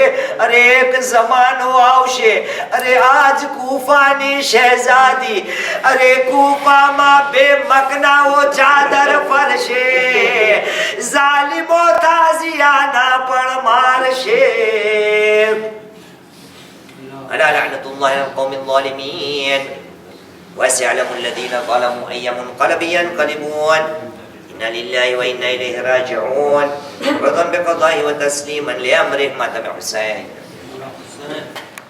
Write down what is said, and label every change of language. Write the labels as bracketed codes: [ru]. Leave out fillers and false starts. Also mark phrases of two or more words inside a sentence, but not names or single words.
[gu] અરે એક જમાનો આવશે, અરે આજ કૂફાની શહેઝાદી, અરે કૂફામાં બે મકનાઓ ચાદર ફરશે, ઝાલિમો તાઝિયાના પણ મારશે. [ar] ألا لعنة الله على القوم الظالمين وسيعلم الذين ظلموا أي منقلب ينقلبون إنا لله وإنا إليه راجعون رضا بقضائه وتسليما لأمره ما تبع السائل.